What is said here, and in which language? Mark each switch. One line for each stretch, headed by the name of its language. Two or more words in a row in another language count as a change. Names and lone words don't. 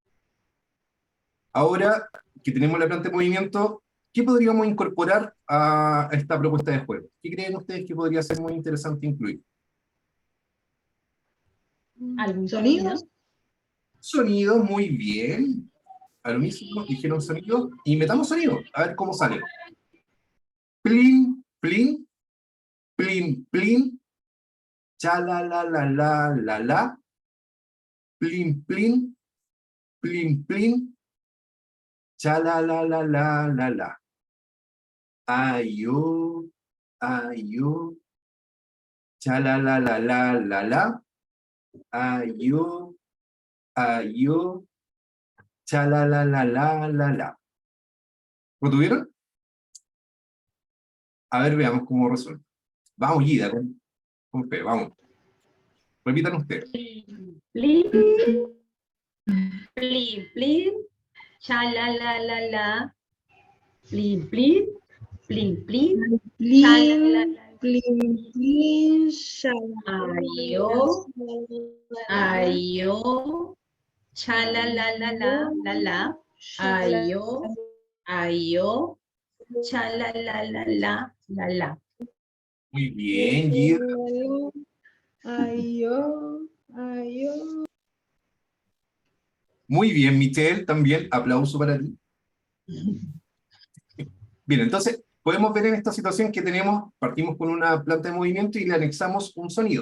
Spanish: Ahora que tenemos la planta de movimiento, ¿qué podríamos incorporar a esta propuesta de juego? ¿Qué creen ustedes que podría ser muy interesante incluir? ¿algún sonido? ¿Sonidos? Sonido, muy bien. A lo mismo dijeron sonido y metamos sonido. A ver cómo sale. Plin, plin, plin, plin, cha la la la la la la, plin, plin, plin, plin, cha la la la la la la. Ayo, ayo, cha la la la la la la, ayo, ayo, cha la la la la la la. ¿Lo tuvieron? A ver, veamos cómo resuelve. Vamos, Guida, con fe, vamos. Repitan ustedes. Plin, plin, plin, cha la la la la, plin, plin, plin, plin, cha la la Plin, la. plin, plin, shalala, Ayo, ayo, cha la la la la la, ayo, ayo, cha la la la. Muy bien, Guida. Ayo, ayo. Muy bien, Michelle, también aplauso para ti. Bien, entonces podemos ver en esta situación que partimos con una planta de movimiento y le anexamos un sonido.